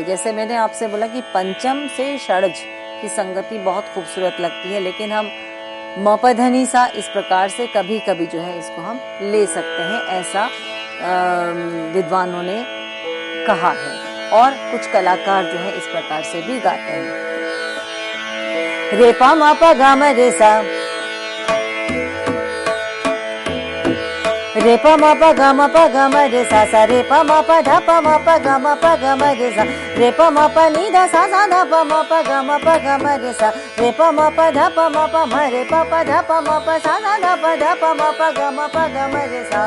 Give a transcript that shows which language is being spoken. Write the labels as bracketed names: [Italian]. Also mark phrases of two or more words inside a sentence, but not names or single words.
[Hindi] जैसे मैंने आपसे बोला कि पंचम से षड्ज की संगति बहुत खूबसूरत लगती है, लेकिन हम म प ध नि सा इस प्रकार से कभी कभी जो है इसको हम ले सकते हैं, ऐसा विद्वानों ने कहा है। और कुछ कलाकार जो है इस प्रकार से भी गाते हैं। रे प म प ग म रे सा, रे प म प ग म प ग म रे सा सा, रे प म प ध प म प ग म प ग म रे सा, रे प म प नि ध सा सा ध प म प ग म प ग म रे सा, रे प म प ध प म प म रे प प ध प म प सा सा ध प म प ग म प ग म रे सा।